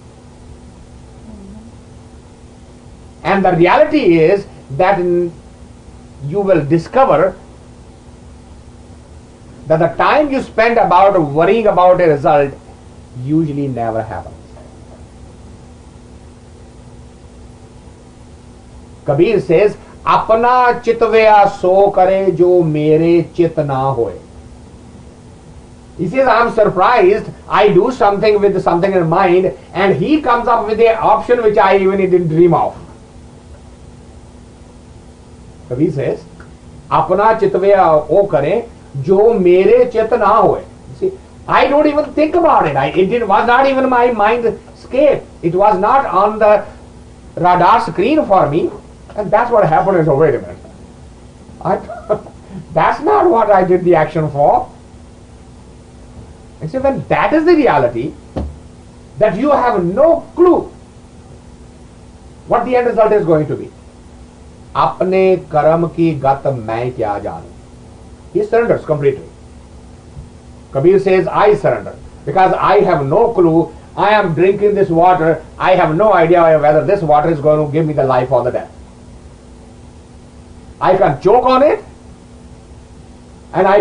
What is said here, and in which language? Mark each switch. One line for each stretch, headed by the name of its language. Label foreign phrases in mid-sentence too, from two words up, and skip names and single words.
English: And the reality is that you will discover that the time you spend about worrying about a result usually never happens. Kabir says,
Hindi: अपना चितवेया सो करे जो मेरे चित न होए.
English: He says, I am surprised, I do something with something in mind and he comes up with an option which I even didn't dream of. Kabir says,
Hindi: अपना चितवेया ओ करे जो मेरे चित न होए.
English: See, I don't even think about it. Was not even my mindscape. It was not on the radar screen for me. And that's what happened. Is, oh, wait a minute. That's not what I did the action for. And so when that is the reality, that you have no clue what the end result is going to be.
Hindi: अपने करम की गत मैं क्या जानू.
English: He surrenders completely. Kabir says, I surrender. Because I have no clue. I am drinking this water. I have no idea whether this water is going to give me the life or the death. I can choke on it.